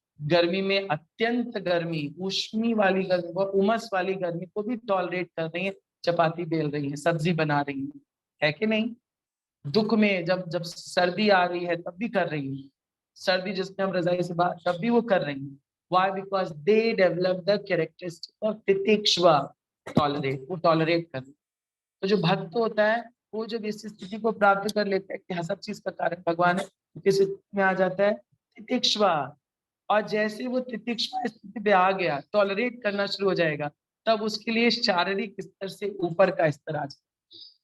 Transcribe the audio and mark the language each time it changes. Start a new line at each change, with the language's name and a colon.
Hindi: गर्मी में अत्यंत गर्मी, उष्मी वाली गर्मी, उमस वाली गर्मी को भी टॉलरेट कर रही है, चपाती बेल रही है, सब्जी बना रही है कि नहीं। दुख में जब जब सर्दी आ रही है तब भी कर रही है, सर्दी जिसमें हम रजाई से बाहर, तब भी वो कर रही है।
English: Why? Because they develop the characteristic of तितिक्षवा, tolerate,
Hindi: वो टॉलरेट कर। तो जो भक्त होता है वो जब इस स्थिति को प्राप्त कर लेता है कि हाँ सब चीज का कारण भगवान है, किस स्थिति में आ जाता है, तितिक्षवा। और जैसे वो तितिक्षवा स्थिति पे आ गया, टॉलरेट करना शुरू हो जाएगा, तब उसके लिए शारीरिक स्तर से ऊपर का स्तर आ जाए।